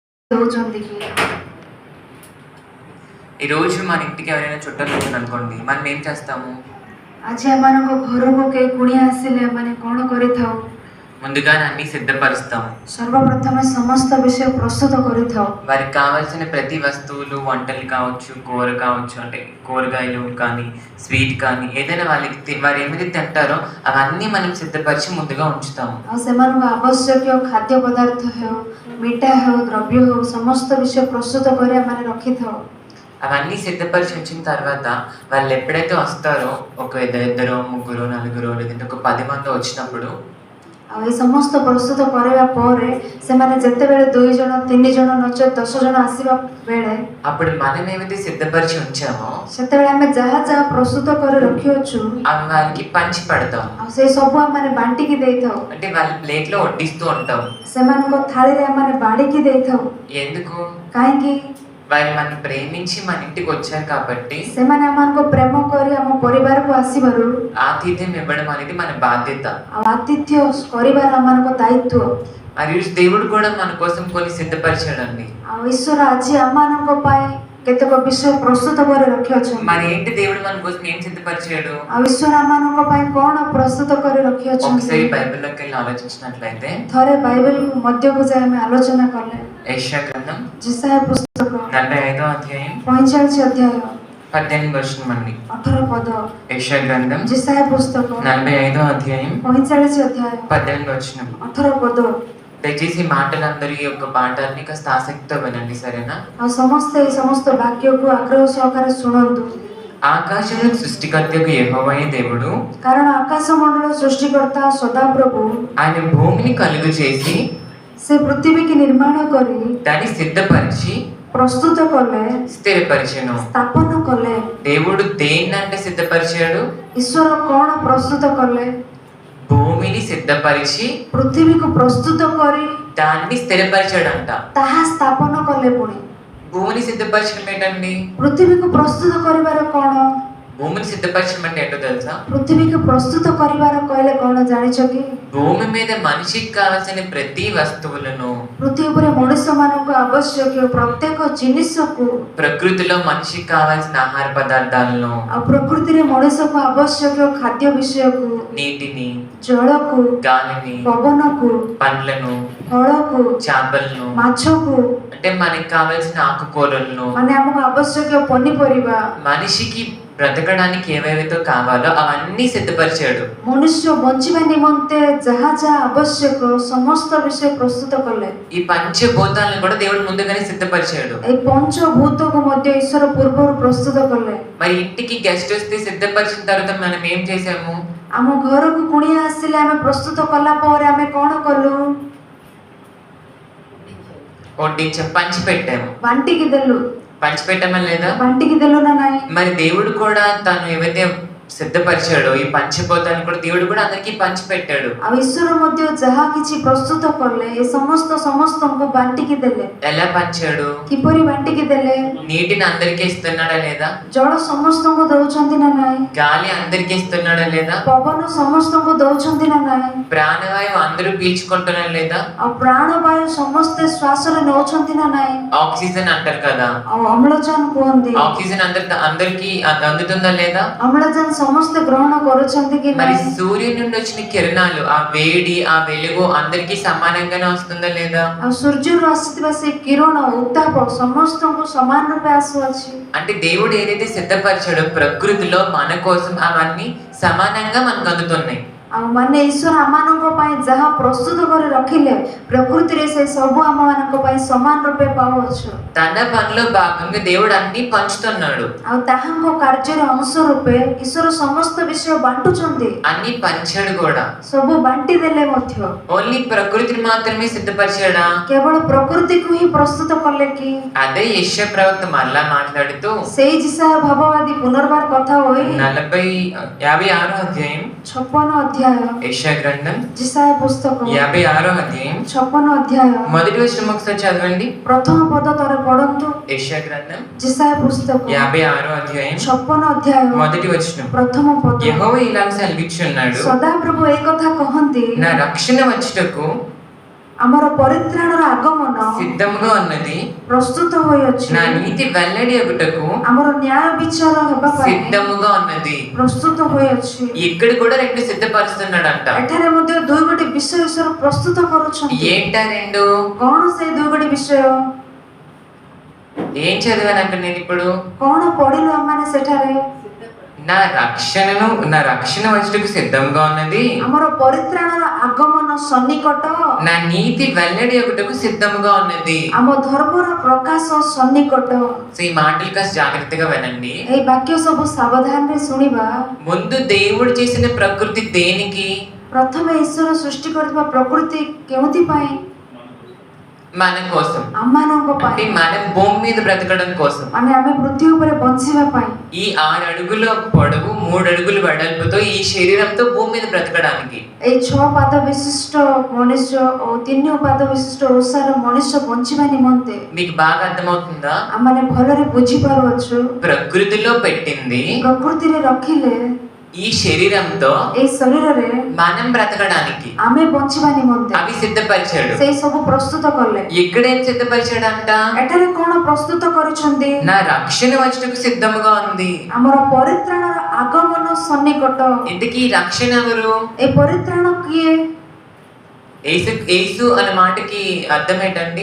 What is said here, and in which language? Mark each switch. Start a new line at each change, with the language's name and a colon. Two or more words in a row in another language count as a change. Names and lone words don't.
Telugu: ఈ రోజు మన ఇంటికి ఎవరైనా చుట్టాలు వచ్చారు అనుకోండి, మనం ఏం చేస్తాము?
Odia: ଆଜି ଆମମାନଙ୍କ ଘରକୁ କେହି କୁଣିଆ ଆସିଲେ ଆମେ କ'ଣ କରିଥାଉ?
Telugu: ముందుగానే అన్ని సిద్ధపరుస్తాము.
Odia: ସର୍ବପ୍ରଥମେ ସମସ୍ତ ବିଷୟ ପ୍ରସ୍ତୁତ କରିଥାଉ.
Telugu: వారికి కావాల్సిన ప్రతి వస్తువులు, వంటలు కావచ్చు, కూర కావచ్చు, అంటే కూరగాయలు కానీ స్వీట్ కానీ ఏదైనా వారు ఏమైతే తింటారో అవన్నీ మనం సిద్ధపరిచి ముందుగా ఉంచుతాము.
Odia: ଆଉ ସେମାନଙ୍କ ଆବଶ୍ୟକୀୟ ଖାଦ୍ୟ ପଦାର୍ଥ ହେଉ, ମିଠା ହେଉ, ଦ୍ରବ୍ୟ ହେଉ, ସମସ୍ତ ବିଷୟ ପ୍ରସ୍ତୁତ କରି ଆମେ ରଖିଥାଉ.
Telugu: అవన్నీ సిద్ధపరిచి ఉంచిన తర్వాత వాళ్ళు ఎప్పుడైతే వస్తారో, ఒక ఇద్దరు, ముగ్గురు, నలుగురు, లేదంటే ఒక 10 మంది వచ్చినప్పుడు,
Odia: ଆଉ ଏ ସମସ୍ତ ପ୍ରସ୍ତୁତ କରିବା ପରେ ସେମାନେ ଯେତେବେଳେ 2 ଜଣ 3 ଜଣ ନଚେତ୍ 10 ଜଣ ଆସିବା ବେଳେ
Telugu: అప్పుడు మనం ఏమైతే సిద్ధపరిచి ఉంచామో
Odia: ସେତେବେଳେ ଆମେ ଯାହା ଯାହା ପ୍ରସ୍ତୁତ କରି ରଖିଅଛୁ
Telugu: అవి వారికి పంచి పెడతాం.
Odia: ଆଉ ସେଇ ସବୁ ଆମେ ବାଣ୍ଟିକି ଦେଇଥାଉ.
Telugu: అంటే వాళ్ళ ప్లేట్లో వడ్డిస్తూ ఉంటాం.
Odia: ସେମାନଙ୍କ ଥାଳିରେ ଆମେ ବାଢ଼ିକି ଦେଇଥାଉ.
Telugu: ఎందుకు?
Odia: କାହିଁକି?
Telugu: వారు మనం ప్రేమించి మన ఇంటికి వచ్చారు కాబట్టి,
Odia: ସେମାନେ ଆମମାନଙ୍କୁ ପ୍ରେମ କରି ଆମ ପରିବାରକୁ ଆସିବାରୁ
Telugu: ఆతిథ్యం ఇవ్వడం అనేది మన బాధ్యత.
Odia: ଆଉ ଆତିଥ୍ୟ କରିବାର ଆମମାନଙ୍କ ଦାୟିତ୍ୱ.
Telugu: మరియు దేవుడు కూడా మన కోసం కొన్ని సిద్ధపరిచాడండి.
Odia: ଆଉ ଈଶ୍ୱର ଆଜି ଆମମାନଙ୍କ ପାଇଁ କେତେକ ବିଷୟ ପ୍ରସ୍ତୁତ କରି ରଖିଅଛନ୍ତି.
Telugu: మరి ఏంటి దేవుడు మన కోసం ఏం సిద్ధపరిచాడు?
Odia: ଆଉ ଈଶ୍ୱର ଆମମାନଙ୍କ ପାଇଁ କ'ଣ ପ୍ରସ୍ତୁତ କରି ରଖିଅଛନ୍ତି?
Telugu: ఒకసారి బైబిల్లోకి వెళ్ళి ఆలోచించినట్లయితే,
Odia: ଥରେ ବାଇବେଲକୁ ମଧ୍ୟକୁ ଯାଇ ଆମେ ଆଲୋଚନା କଲେ
Telugu: యెషయా గ్రంథం
Odia: ଯେସାୟା ପୁସ୍ତକ
Telugu: 45వ అధ్యాయం
Odia: 45 ଅଧ୍ୟାୟ
Telugu: 18 వచనం అండి.
Odia: 18 ପଦ.
Telugu: యెషయా గ్రంథం
Odia: ଯେସାୟା పుస్తକ
Telugu: 45వ అధ్యాయం
Odia: 45 ଅଧ୍ୟାୟ
Telugu: 18 వచనం.
Odia: 18 ପଦ.
Telugu: దయచేసి మాటలందరి యొక్క పాఠాన్ని కాస్త ఆసక్తితో వినండి, సరేనా?
Odia: ଆଉ ସମସ୍ତେ এই ସମସ୍ତ ବାକ୍ୟକୁ ଆଗ୍ରହ ସହକାରେ ଶୁଣନ୍ତୁ.
Telugu: ఆకాశములకు సృష్టికర్తకు యెహోవాయే దేవుడు,
Odia: କାରଣ ଆକାଶ ମଣ୍ଡଳ ସୃଷ୍ଟିକର୍ତ୍ତା ସଦାପ୍ରଭୁ
Telugu: ఆయన భూమిని కలుగు చేసి
Odia: ସେ ପୃଥିବୀକି ନିର୍ମାଣ କରି
Telugu: దాన్ని సిద్ధపరిచి
Odia: ପ୍ରସ୍ତୁତ କଲେ,
Telugu: స్థిరపరిచెను.
Odia: ସ୍ଥାପନ କଲେ.
Telugu: దేవుడు దేన్నంటే సిద్ధపరిచాడు?
Odia: ଈଶ୍ୱର କ'ଣ ପ୍ରସ୍ତୁତ କଲେ?
Telugu: భూమిని సిద్ధపరిచి
Odia: ପୃଥିବୀକୁ ପ୍ରସ୍ତୁତ କରି
Telugu: దాన్ని స్థిరపరిచాడంట.
Odia: ତାହା ସ୍ଥାପନ କଲେ. ପୁଣି
Telugu: భూమిని సిద్ధపరచడం ఏంటండి?
Odia: ପୃଥିବୀକୁ ପ୍ରସ୍ତୁତ କରିବାର କ'ଣ?
Telugu: భూమిని సిద్ధపరచడం అంటే ఏంటో తెలుసా?
Odia: ପୃଥିବୀକୁ ପ୍ରସ୍ତୁତ କରିବାର କହିଲେ କ'ଣ ଜାଣିଛ କି?
Telugu: భూమి మీద మనిషికి కావాల్సిన ప్రతి వస్తువులను,
Odia: ପୃଥିବୀ ଉପରେ ମଣିଷମାନଙ୍କୁ ଆବଶ୍ୟକୀୟ ପ୍ରତ୍ୟେକ ଜିନିଷକୁ,
Telugu: ప్రకృతిలో మనిషికి కావాల్సిన ఆహార పదార్థాలను,
Odia: ଆଉ ପ୍ରକୃତିରେ ମଣିଷକୁ ଆବଶ୍ୟକୀୟ ଖାଦ୍ୟ ବିଷୟକୁ,
Telugu: నీటిని,
Odia: ଜଳକୁ,
Telugu: గాలిని,
Odia: ପବନକୁ,
Telugu: పండ్లను,
Odia: ଫଳକୁ,
Telugu: చేపలను,
Odia: ମାଛକୁ,
Telugu: అంటే మనకి కావాల్సిన ఆకుకూరలను,
Odia: ମାନେ ଆମକୁ ଆବଶ୍ୟକୀୟ ପନିପରିବା,
Telugu: మనిషికి బ్రతకడానికి ఏవేవైతే కావాలో అవన్నీ సిద్ధపరిచాడు.
Odia: ମନୁଷ୍ୟ ବଞ୍ଚିବା ନିମନ୍ତେ ଯାହା ଯାହା ଆବଶ୍ୟକ ସମସ୍ତ ବିଷୟ ପ୍ରସ୍ତୁତ କଲେ.
Telugu: ఈ పంచభూతాలను కూడా దేవుడు ముందుగానే సిద్ధపరిచాడు.
Odia: এই ପଞ୍ଚଭୂତକୁ ମଧ୍ୟ ଈଶ୍ୱର ପୂର୍ବରୁ ପ୍ରସ୍ତୁତ କଲେ.
Telugu: మరి ఇంటికి గెస్ట్ వస్తే సిద్ధపరిచిన తర్వాత మనం ఏం చేసాము?
Odia: ଆମ ଘରକୁ କୁଣିଆ ଆସିଲେ ଆମେ ପ୍ରସ୍ତୁତ କଲା ପରେ ଆମେ କ'ଣ କଲୁ?
Telugu: వడ్డించాం, పంచి పెట్టాము.
Odia: ବାଣ୍ଟିକି ଦେଲୁ.
Telugu: పంచి పెట్టామా లేదా?
Odia: ବାଣ୍ଟିକି ଦେଲୁ ନା ନାହିଁ?
Telugu: మరి దేవుడు కూడా తను ఏవైతే సిద్ధపరిచాడో ఈ పంచభూతాలను కూడా దేవుడు కూడా అందరికీ పంచి పెట్టాడు.
Odia: ଆଉ ଈଶ୍ୱର ମଧ୍ୟ ଯାହା କିଛି ପ୍ରସ୍ତୁତ କଲେ ଏ ସମସ୍ତଙ୍କୁ ବାଣ୍ଟିକି ଦେଲେ.
Telugu: ఎలా పంచాడు?
Odia: କିପରି ବାଣ୍ଟିକି ଦେଲେ?
Telugu: నీటిని అందరికీ ఇస్తున్నాడా లేదా?
Odia: ଜଳ ସମସ୍ତଙ୍କୁ ଦଉଛନ୍ତି ନା ନାହିଁ?
Telugu: గాలి అందరికీ ఇస్తున్నాడా లేదా?
Odia: ପବନ ସମସ୍ତଙ୍କୁ ଦଉଛନ୍ତି ନା ନାହିଁ?
Telugu: ప్రాణవాయువు అందరూ పీల్చుకుంటున్నారా లేదా?
Odia: ଆଉ ପ୍ରାଣବାୟୁ ସମସ୍ତେ ଶ୍ୱାସରେ ନେଉଛନ୍ତି ନା ନାହିଁ?
Telugu: ఆక్సిజన్ అంటారు కదా,
Odia: ଆଉ ଅମ୍ଳଜାନ କୁହନ୍ତି.
Telugu: ఆక్సిజన్ అందరికీ అందుతుందా లేదా?
Odia: ଅମ୍ଳଜାନ ସମସ୍ତେ ଗ୍ରହଣ କରୁଛନ୍ତି କି
Telugu: మరి
Odia: ନାହିଁ?
Telugu: సూర్యుని నుండి వచ్చిన కిరణాలు, ఆ వేడి, ఆ వెలుగు అందరికీ సమానంగానే వస్తుందా లేదా?
Odia: ଆଉ ସୂର୍ଯ୍ୟରୁ ଆସିଥିବା ସେ କିରଣ ଉତ୍ତାପ ସମସ୍ତଙ୍କୁ ସମାନ ରୂପେ ଆସୁଅଛି.
Telugu: అంటే దేవుడు ఏదైతే సిద్ధపరిచాడో ప్రకృతిలో మన కోసం అవన్నీ సమానంగా మనకు అందుతున్నాయి.
Odia: ଆଉ ମାନେ ଈଶ୍ୱର ଆମମାନଙ୍କ ପାଇଁ ଯାହା ପ୍ରସ୍ତୁତ କରି ରଖିଲେ ପ୍ରକୃତିରେ ସେ ସବୁ ଆମମାନଙ୍କ ପାଇଁ ସମାନ ରୂପେ ପାଉଅଛୁ.
Telugu: తన పనిలో భాగంగా దేవుడు అన్ని పంచుతున్నాడు.
Odia: ଆଉ ତାହାଙ୍କ କାର୍ଯ୍ୟର ଅଂଶ ରୂପେ ଈଶ୍ୱର ସମସ୍ତ ବିଷୟ ବାଣ୍ଟୁଛନ୍ତି.
Telugu: అన్ని పంచాడు కూడా.
Odia: ସବୁ ବାଣ୍ଟି ଦେଲେ ମଧ୍ୟ
Telugu: ఓన్లీ ప్రకృతిని మాత్రమే సిద్ధపరిచాడా?
Odia: କେବଳ ପ୍ରକୃତିକୁ ହିଁ ପ୍ରସ୍ତୁତ କଲେ କି?
Telugu: అదే యెషయా ప్రవక్త మళ్ళా మాట్లాడుతూ
Odia: ସେଇ ଜିସାୟା ଭାବବାଦୀ పునర్ବାର କଥା ହୋଇ
Telugu: 56వ అధ్యాయం
Odia: 56 ଅଧ୍ୟାୟ
Telugu: యెషయా గ్రంథం
Odia: ଜିସାୟା ପୁସ୍ତକ
Telugu: 56వ అధ్యాయం
Odia: 56 ଅଧ୍ୟାୟ
Telugu: మొదటి వచనం ఒకసారి చదవండి.
Odia: ପ୍ରଥମ ପଦ ଥରେ ପଢନ୍ତୁ.
Telugu: యెషయా గ్రంథం
Odia: ଜିସାୟା ପୁସ୍ତକ
Telugu: 56వ అధ్యాయం
Odia: 56 ଅଧ୍ୟାୟ
Telugu: మొదటి వచనం.
Odia: ପ୍ରଥମ ପଦ.
Telugu: యెహోవా ఇలా సెలవిచ్చున్నాడు,
Odia: ସଦାପ୍ରଭୁ ଏ କଥା କହନ୍ତି,
Telugu: నా రక్షణ వచ్చుటకు
Odia: ଆମର ପରିତ୍ରାଣର ଆଗମନ
Telugu: సిద్ధముగా ఉన్నది,
Odia: ପ୍ରସ୍ତୁତ ହୋଇଅଛି।
Telugu: నా నీతి వెల్లడి అగుటకు
Odia: ଆମର ନ୍ୟାୟ ବିଚାର ହେବା ପାଇଁ
Telugu: సిద్ధముగా ఉన్నది।
Odia: ପ୍ରସ୍ତୁତ ହୋଇଅଛି।
Telugu: ఇక్కడ కూడా రెండు సిద్ధపరుస్తున్నాడంట।
Odia: ଏଠାରେ ମଧ୍ୟ ଦୁଇ ଗୋଟି ବିଷୟ ଈଶ୍ୱର ପ୍ରସ୍ତୁତ କରୁଛନ୍ତି।
Telugu: ఏంటా రెండు?
Odia: କଣ ସେ ଦୁଇ ଗୋଟି ବିଷୟ?
Telugu: ఏం చదివాను అక్కడ నేను ఇప్పుడు?
Odia: କଣ ପଢିଲୁ ଆମମାନେ ସେଠାରେ?
Telugu: నా రక్షణ వచ్చుటకు సిద్ధంగా ఉన్నది,
Odia: ଆମର ପରିତ୍ରାଣର ଆଗମନ ସନ୍ନିକଟ,
Telugu: నా నీతి వెల్లడి ఒకటకు సిద్ధముగా ఉన్నది।
Odia: ଆମ ଧର୍ମର ପ୍ରକାଶ ସନ୍ନିକଟ।
Telugu: సో ఈ మాటలు కాస్త జాగ్రత్తగా వినండి।
Odia: ଏଇ ବାକ୍ୟ ସବୁ ସାବଧାନରେ ଶୁଣିବା।
Telugu: ముందు దేవుడు చేసిన ప్రకృతి దేనికి?
Odia: ପ୍ରଥମେ ଈଶ୍ୱର ସୃଷ୍ଟି କରିଥିବା ପ୍ରକୃତି କେଉଁଥିପାଇଁ?
Telugu: మన కోసం,
Odia: ଆମମାନଙ୍କ
Telugu: అంటే
Odia: ପାଇଁ,
Telugu: మనం భూమి మీద బ్రతకడం కోసం।
Odia: ମାନେ ଆମେ ପୃథ୍వୀ ଉପରେ ବଞ୍ଚିବା ପାଇଁ।
Telugu: ఈ 6 అడుగుల పొడవు 3 అడుగుల వెడల్పుతో ఈ శరీరంతో భూమి మీద బ్రతకడానికి,
Odia: ଏଇ 6 ପାଦ ବିଶିଷ୍ଟ ମନୁଷ୍ୟ ଓ 3 ପାଦ ବିଶିଷ୍ଟ ଓସାର ମନୁଷ୍ୟ ବଞ୍ଚିବା ନିମନ୍ତେ
Telugu: మీకు బాగా అర్థమవుతుందా?
Odia: ଆମମାନେ ଭଲରେ ବୁଝିପାରୁଅଛୁ।
Telugu: ప్రకృతిలో పెట్టింది
Odia: ପ୍ରକୃତିରେ ରଖିଲେ
Telugu: ఈ శరీరంతో
Odia: ଏଇ ଶରୀରରେ
Telugu: మనం బ్రతకడానికి
Odia: ଆମେ ବଞ୍ଚିବା ନିମନ୍ତେ
Telugu: అవి సిద్ధపరిచాడు।
Odia: ସେଇ ସବୁ ପ୍ରସ୍ତୁତ కଲେ।
Telugu: ఇక్కడేం సిద్ధపరిచాడంట?
Odia: ଏଠାରେ କଣ ପ୍ରସ୍ତୁତ କରିଛନ୍ତି?
Telugu: నా రక్షణ వచ్చుటకు సిద్ధముగా ఉంది।
Odia: ଆମର ପରିତ୍ରାଣର ଆଗମନ ସନ୍ନିକଟ।
Telugu: ఇంతకీ ఈ రక్షణ ఎవరు?
Odia: ଏ ପରିତ୍ରାଣ କିଏ?
Telugu: యేసు అనే మాటకి అర్థం ఏంటండి?